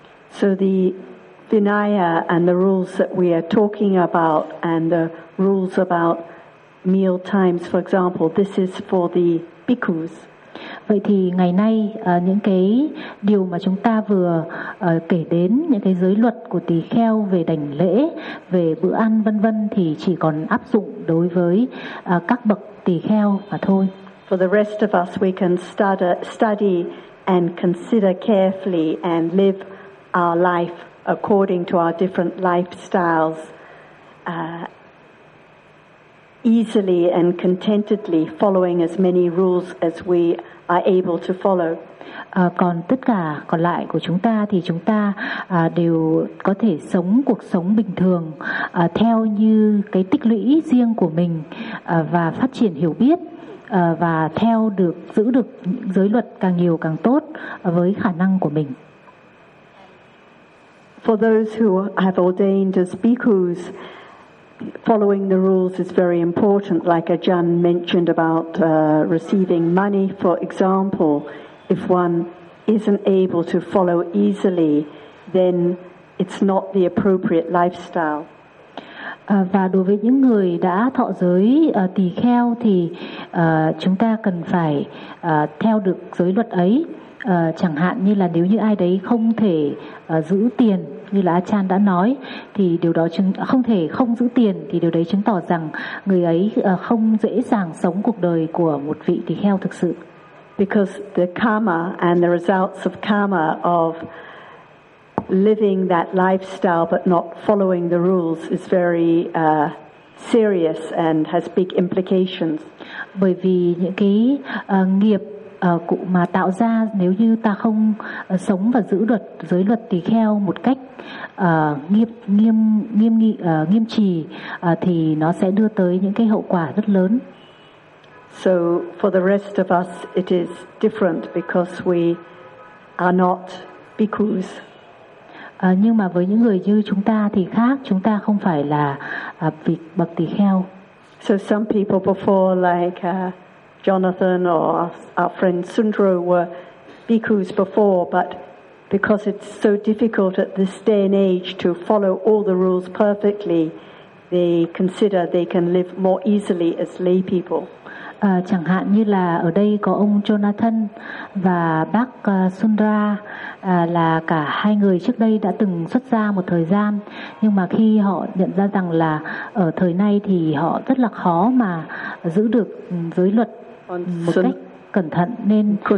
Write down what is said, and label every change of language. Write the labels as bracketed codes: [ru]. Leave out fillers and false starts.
[en] So the Vinaya and the rules that we are talking about and the rules about meal times, for example, this is for the bhikkhus. [vi] Vậy thì ngày nay những cái điều mà chúng ta vừa kể đến, những cái giới luật của tỳ kheo về đảnh lễ, về bữa ăn vân vân thì chỉ còn áp dụng đối với các bậc tỳ kheo mà thôi. [en] For the rest of us, we can study and consider carefully and live our life according to our different lifestyles, easily and contentedly, following as many rules as we are able to follow. [vi] Còn tất cả còn lại của chúng ta thì chúng ta đều có thể sống cuộc sống bình thường theo như cái tích lũy riêng của mình và phát triển hiểu biết và theo được giữ được giới luật càng nhiều càng tốt với khả năng của mình. [en] For those who have ordained as bhikkhus, following the rules is very important, like Ajahn mentioned about receiving money, for example. If one isn't able to follow easily, then it's not the appropriate lifestyle. [vi] Và đối với những người đã thọ giới tỳ kheo thì chúng ta cần phải theo được giới luật ấy. Chẳng hạn như là nếu như ai đấy không thể giữ tiền như là Achan đã nói, thì điều đó không thể không giữ tiền, thì điều đấy chứng tỏ rằng người ấy không dễ dàng sống cuộc đời của một vị tỳ kheo thực sự. [en] Because the karma and the results of karma of living that lifestyle but not following the rules is very serious and has big implications. [vi] Bởi vì những cái nghiệp mà tạo ra nếu như ta không sống và giữ luật giới luật tỳ kheo một cách nghiêm trì thì nó sẽ đưa tới những cái hậu quả rất lớn. [en] So for the rest of us it is different because we are not bhikkhus. [vi] Nhưng mà với những người như chúng ta thì khác, chúng ta không phải là vị bậc tỳ kheo. [en] So some people before like Jonathan or our friend Sundro were bhikkhus before, but because it's so difficult at this day and age to follow all the rules perfectly, they consider they can live more easily as lay people. [vi] Chẳng hạn như là ở đây có ông Jonathan và bác Sundra, là cả hai người trước đây đã từng xuất gia một thời gian, nhưng mà khi họ nhận ra rằng là ở thời nay thì họ rất là khó mà giữ được giới luật một cách cẩn thận, nên